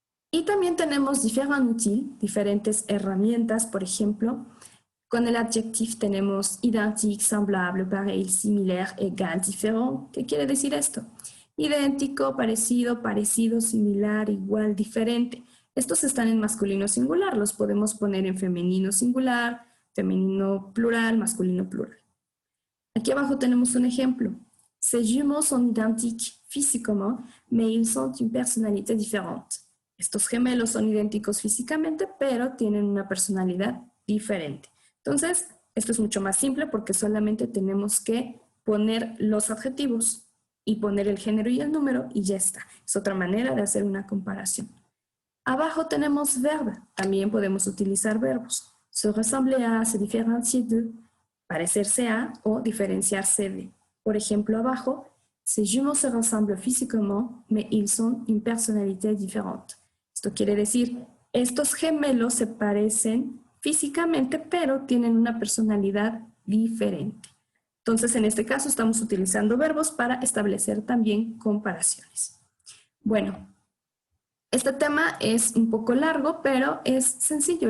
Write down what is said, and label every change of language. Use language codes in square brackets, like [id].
[es] Y también tenemos différents outils, diferentes herramientas, por ejemplo, con el adjectif tenemos identique, semblable, pareil, similaire, égal, différent. ¿Qué quiere decir esto? Idéntico, parecido, parecido, similar, igual, diferente. Estos están en masculino singular, los podemos poner en femenino singular, femenino plural, masculino plural. Aquí abajo tenemos un ejemplo. [fr] Ces jumeaux sont identiques physiquement, mais ils sont une personnalité différente. [es] Estos gemelos son idénticos físicamente, pero tienen una personalidad diferente. Entonces, esto es mucho más simple porque solamente tenemos que poner los adjetivos y poner el género y el número y ya está. Es otra manera de hacer una comparación. Abajo tenemos verbo. También podemos utilizar verbos. Se ressembler a, se différencier de, parecerse a o diferenciarse de. Por ejemplo, abajo, [fr] ces jumeaux se ressemblent physiquement, mais ils sont une personnalité différente. [es] Esto quiere decir, estos gemelos se parecen físicamente, pero tienen una personalidad diferente. Entonces, en este caso, estamos utilizando verbos para establecer también comparaciones. Bueno, este tema es un poco largo, pero es sencillo.